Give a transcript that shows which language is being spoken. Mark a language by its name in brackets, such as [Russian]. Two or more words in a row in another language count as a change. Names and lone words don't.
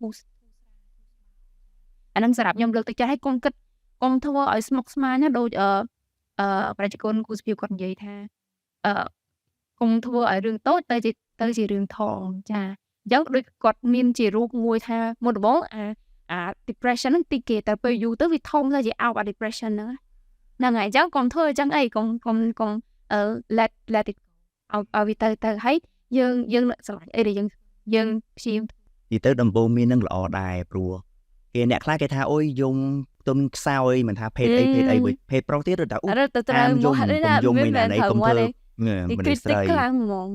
[Khmer] រអាហ្នឹងសម្រាប់ខ្ញុំលើកទឹកចិត្តឲ្យកុំគិតកុំធ្វើឲ្យស្មុគស្មាញណាដូចប្រជាជនគូស្ពីគាត់និយាយថាកុំធ្វើឲ្យរឿងតូចទៅជារឿងធំចាអញ្ចឹងដូចគាត់មានជារូបមួយថាមុនដំបូងអា depression ហ្នឹងតិចគេតែពេលយូរទៅវាធំទៅជា [English] out of depression [Khmer] ហ្នឹងហើយអញ្ចឹងកុំធ្វើអញ្ចឹងអីកុំ [English] let it [Khmer] ឲ្យវាទៅហើយយើងស្រឡាញ់អីដែលយើងព្យាយាម និយាយទៅដំបូងមាននឹងល្អដែរព្រោះគេអ្នកខ្លះគេថាអូយយំទុនខ្សោយមិនថាភេទអីភេទប្រុសទៀតឬថាអូ ទៅត្រូវមក យំមិនណានេះកុំធ្វើ មនុស្សស្រីខ្លាំងហ្មង